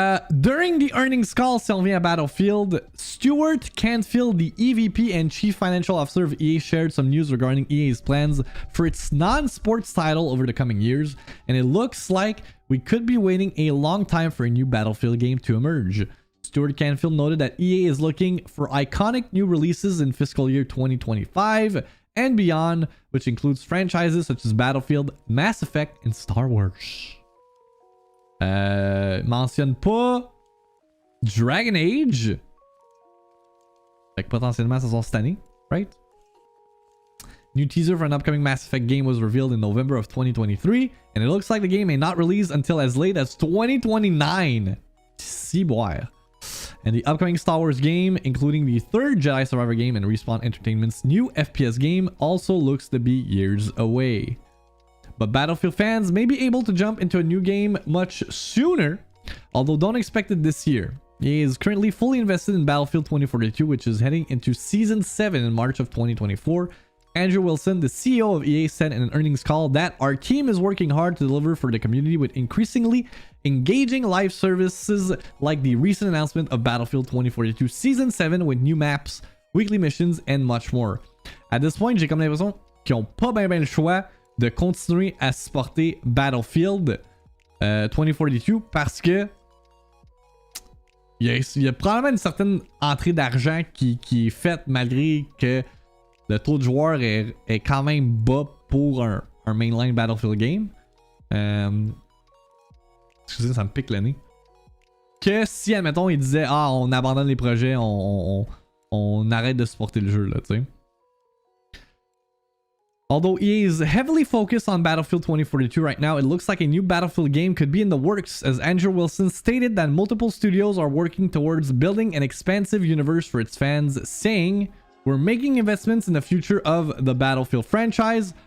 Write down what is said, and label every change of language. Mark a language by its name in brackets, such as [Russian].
[English] During the earnings call, [French] si on vient à Battlefield, [English] Stuart Canfield, the EVP and Chief Financial Officer of EA, shared some news regarding EA's plans for its non-sports title over the coming years, and it looks like we could be waiting a long time for a new Battlefield game to emerge. Stuart Canfield noted that EA is looking for iconic new releases in fiscal year 2025, and beyond, which includes franchises such as Battlefield, Mass Effect, and Star Wars. [French] Mentionne pas Dragon Age. Fait que potentiellement ça sort cette année, right? [English] New teaser for an upcoming Mass Effect game was revealed in November of 2023, and it looks like the game may not release until as late as 2029. See boy. And the upcoming Star Wars game, including the third Jedi Survivor game and Respawn Entertainment's new FPS game, also looks to be years away. But Battlefield fans may be able to jump into a new game much sooner, although don't expect it this year. EA is currently fully invested in Battlefield 2042, which is heading into Season 7 in March of 2024. Andrew Wilson, the CEO of EA, said in an earnings call that our team is working hard to deliver for the community with increasingly engaging live services like the recent announcement of Battlefield 2042 Season 7 with new maps, weekly missions, and much more. [French] À [English] this point, [French] j'ai comme l'impression qu'ils n'ont pas bien le choix de continuer à supporter Battlefield 2042 parce que il y a probablement une certaine entrée d'argent qui est faite malgré que le taux de joueurs est quand même bas pour un mainline Battlefield game. Excusez, ça me pique le nez. Que si, admettons, il disait ah, on abandonne les projets, on arrête de supporter le jeu, là, tu sais. [English] Although EA is heavily focused on Battlefield 2042 right now, it looks like a new Battlefield game could be in the works, as Andrew Wilson stated that multiple studios are working towards building an expansive universe for its fans, saying, "We're making investments in the future of the Battlefield franchise.